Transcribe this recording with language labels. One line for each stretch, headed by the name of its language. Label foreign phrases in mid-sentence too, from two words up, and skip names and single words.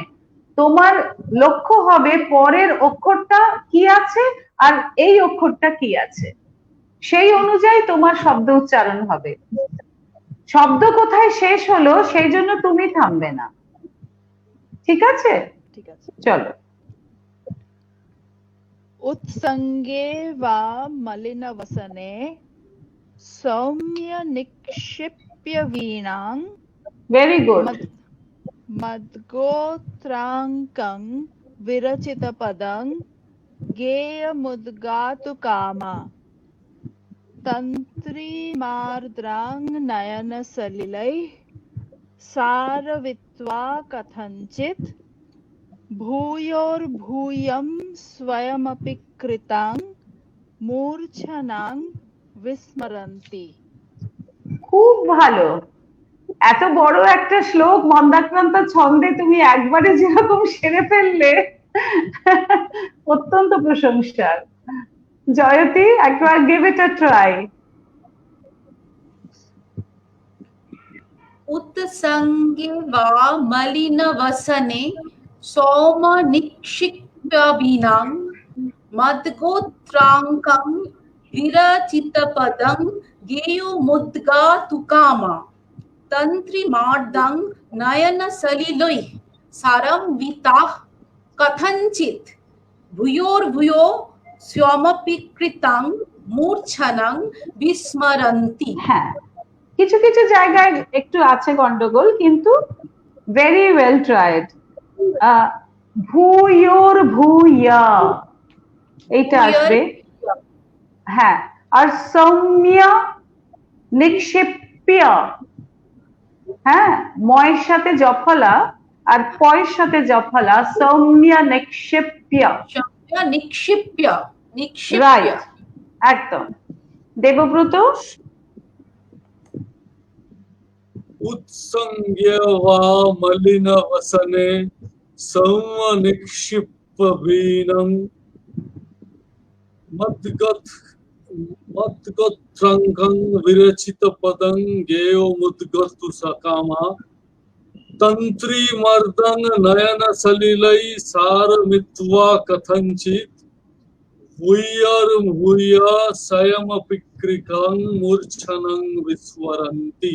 Bangla: তোমার লক্ষ্য হবে পরের অক্ষরটা কি আছে আর এই অক্ষরটা কি আছে, সেই অনুযায়ী তোমার শব্দ উচ্চারণ হবে। শব্দ কোথায় শেষ হলো সেই জন্য তুমি থামবে না। ঠিক আছে, ঠিক আছে, চলো।
Sanskrit: उत्संगे वा मलिन वसने सौम्य निक्षिप्य वीणां
English: very good
Sanskrit: मद्गोत्रांकं विरचित पदं गेयमुद्गातु कामा तन्त्रीमार्द्रां नयन सलिलै सारवित्वा कथञ्चित् ভূয়োর্ভূয়ং স্বয়মপি কৃতাং মূর্ছনাং বিস্মরন্তি।
Bangla: খুব ভালো। এত বড় একটা শ্লোক মন্দাক্রান্ত ছন্দে তুমি একবারে যেরকম সেরে ফেললে, অত্যন্ত প্রশংসার। জয়তী, একবার
English: give it a try.
Sanskrit: उत्संगे वा मलिनवसने सोम निक्षिप्यभिनां मद्गोत्राङ्कं विरचितपदं गेयुमुद्गातुकामा तन्त्रीमार्दं नयनसलिलैः सारं विताः कथञ्चित् भूयोर्भूयो स्वमपि कृतं मूर्छनं विस्मरन्ति।
Bangla: হ্যাঁ, কিছু কিছু জায়গায় একটু আছে গন্ডগোল, কিন্তু
English: very well tried.
Bangla: ভূয়োর্ভূয়া এইটা আসবে, হ্যাঁ। আর
Sanskrit: সৌম্য নিক্ষিপ্য,
Bangla: হ্যাঁ, ময়ের সাথে জফলা আর পয়ের সাথে জফলা,
Sanskrit: সৌম্য নিক্ষিপ্য, निक्षिप्य निक्षिप्य
Bangla: রাইট, একদম। দেবব্রত,
Sanskrit: उत्संग्य वा मलिनवसने संवनिक्षिप्यवीनं मद्गोत्रङ्कं विरचितपदं गेयोमुद्गर्तु सकामा तन्त्रीमर्दं नयनसलिलैः सारमित्वा कथञ्चित् भूयोर्भूयः स्वयमपि कृतं मूर्छनं विस्मरन्ति।